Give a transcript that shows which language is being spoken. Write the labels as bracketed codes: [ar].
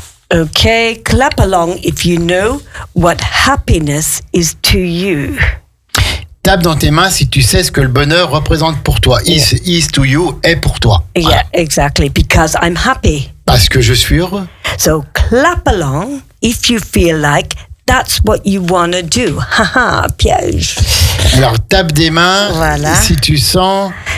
[en] Okay, clap along if you know what happiness is to you. [fr] Tape dans tes mains si tu sais ce que le bonheur représente pour toi. [en] Yeah. Is to you [fr] est pour toi. [en] Voilà. Yeah, exactly. Because I'm happy. [fr] Parce que je suis heureux. [en] So clap along if you feel like that's what you want to do. [fr] Haha, piège. Alors tape des mains voilà, si tu sens